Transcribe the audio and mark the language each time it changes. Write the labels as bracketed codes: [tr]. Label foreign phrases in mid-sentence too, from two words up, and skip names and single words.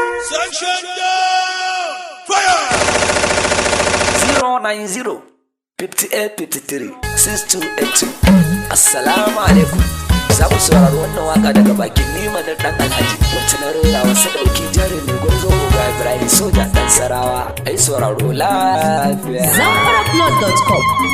[en] Sanction down! Fire! Zero nine zero, fifty-eight, fifty-three, six two eight two. [ar] السلام عليكم. [ha] Za mu saurari wannan waka daga bakin ni Manar Dan Alhaji, wacce na rera wa sadauki jarumi gwarzo Oga Ibrahim Soja Dan Sarawa. Ai sauraro lafiya. Zamfara Blood dot com.